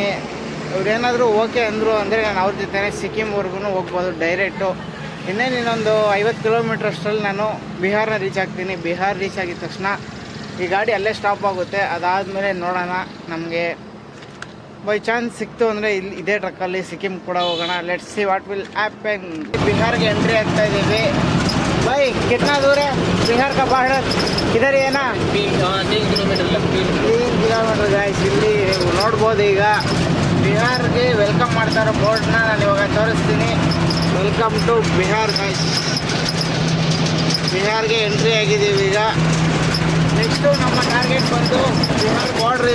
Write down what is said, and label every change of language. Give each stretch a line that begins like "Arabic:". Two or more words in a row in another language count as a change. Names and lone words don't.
Kannada: ಇವ್ರೇನಾದರೂ ಓಕೆ ಅಂದರು ಅಂದರೆ ನಾನು ಅವ್ರ ಜೊತೆ ಸಿಕ್ಕಿಂವರೆಗೂ ಹೋಗ್ಬೋದು ಡೈರೆಕ್ಟು. ಇನ್ನೊಂದು 50 ಕಿಲೋಮೀಟ್ರ್ ಅಷ್ಟರಲ್ಲಿ ನಾನು ಬಿಹಾರ್ನ ರೀಚ್ ಆಗ್ತೀನಿ. ಬಿಹಾರ್ ರೀಚ್ ಆಗಿದ ತಕ್ಷಣ ಈ ಗಾಡಿ ಅಲ್ಲೇ ಸ್ಟಾಪ್ ಆಗುತ್ತೆ. ಅದಾದಮೇಲೆ ನೋಡೋಣ, ನಮಗೆ
English: by chance
Kannada: ಸಿಕ್ತು ಅಂದರೆ ಇಲ್ಲಿ ಇದೇ ಟ್ರಕ್ಕಲ್ಲಿ ಸಿಕ್ಕಿಂ ಕೂಡ ಹೋಗೋಣ.
English: Let's see what will happen.
Kannada: ಬಿಹಾರ್ಗೆ ಎಂಟ್ರಿ ಆಗ್ತಾ ಇದ್ದೀವಿ.
Hindi: भाई कितना दूर है बिहार का बॉर्डर? इधर है ना
Kannada: 3
English: kilometer guys.
Kannada: ಇಲ್ಲಿ ನೀವು ನೋಡ್ಬೋದು. ಈಗ ಬಿಹಾರ್ಗೆ ವೆಲ್ಕಮ್ ಮಾಡ್ತಾರೋ ಬೋರ್ಡ್ನ ನಾನು ಇವಾಗ ತೋರಿಸ್ತೀನಿ.
English: welcome to Bihar guys.
Kannada: ಬಿಹಾರ್ಗೆ ಎಂಟ್ರಿ ಆಗಿದ್ದೀವಿ ಈಗ. ನೆಕ್ಸ್ಟು ನಮ್ಮ ಟಾರ್ಗೆಟ್ ಬಂದು ಬಿಹಾರ್ ಬಾರ್ಡ್ರ್.